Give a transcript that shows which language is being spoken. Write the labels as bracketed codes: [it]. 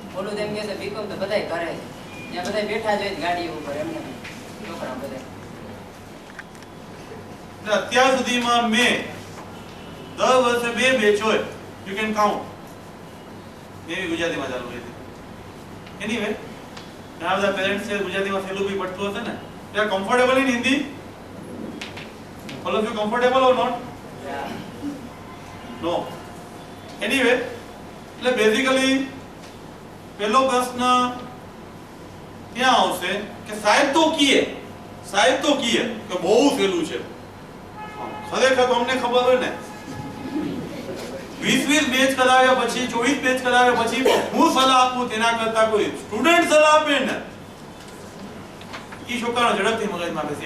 [gu] ઓલું તેમ કહેશે બીકોમ તો બધાય કરે છે, ત્યાં બધા બેઠા જ હોય ગાડી ઉપર એમને છોકરા બધા. અત્યાર સુધીમાં મેં દર વર્ષે 2 બેચ હોય, [en] You can count. [gu] એ ગુજરાતીમાં ચાલુ રહી હતી. એનીવે ઘણા બધા પેરેન્ટ્સ છે ગુજરાતીમાં સહેલું બી પડતું હશે ને. [en] They are comfortable in Hindi? All of you comfortable or not? No. Anyway, [gu] એટલે બેઝિકલી પહેલો પ્રશ્ન ત્યાં આવશે કે સાહેબ તો કીએ કે બહુ સહેલું છે. ખરેખર તમને ખબર હોય ને 20 બેચ કરાવ્યા પછી 24 બેચ કરાવ્યા પછી હું સલાહ આપું તેના કરતા કોઈ સ્ટુડન્ટ સલાહ આપે ને ઈ છોકરાનો ઝડપથી મગજમાં બેસે.